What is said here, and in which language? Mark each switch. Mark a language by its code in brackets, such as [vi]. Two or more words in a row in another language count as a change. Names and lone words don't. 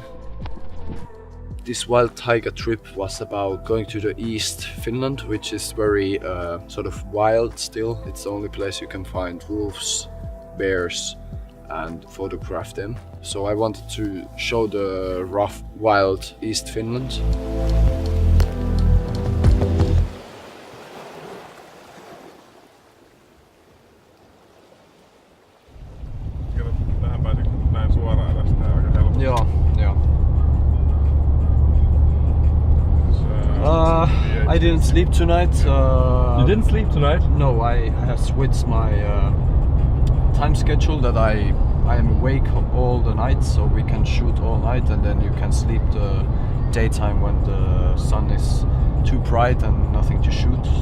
[en] This wild taiga trip was about going to the East Finland, which is very sort of wild still. It's the only place you can find wolves, bears and photograph them. So I wanted to show the rough, wild East Finland. [fi] Tähän pääsin näin suoraan tästä aika helposti. Joo. [en] I didn't sleep tonight. You didn't sleep tonight? No, I have switched my time schedule that I am awake all the night, so we can shoot all night and then you can sleep the daytime when the sun is too bright and nothing to shoot.